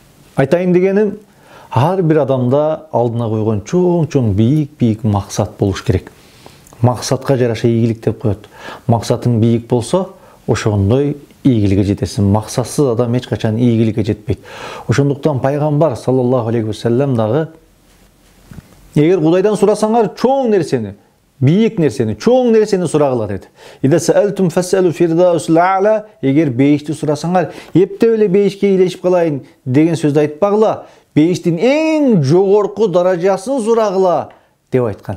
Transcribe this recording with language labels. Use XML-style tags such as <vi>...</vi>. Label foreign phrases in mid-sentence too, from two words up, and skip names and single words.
<ky>Айтайын дегеним, ар бир адамда алдына койгон чоң бийик максат болуш керек. Максатка жараша ийгилик деп коет. Максатың бийик болсо, ошондой ийгиликке жетесиң. Максатсыз адам эч качан ийгиликке жетпейт. Ошондуктан пайгамбар</ky> <ar>صلى الله عليه وسلم</ar> <ky>дагы эгер Кудайдан сурасаңар чоң нерсени, бийик нерсени, чоң нерсени сурагыла деди.</ky> <ar>إذا سألتم فاسألوا الفردوس الأعلى,</ar> <ky>эгер бейишти сурасаңар, эптеп эле бейишке илешип калайын деген сөздү айтпагыла, бейиштин эң жогорку даражасын сурагыла деп айткан.</ky>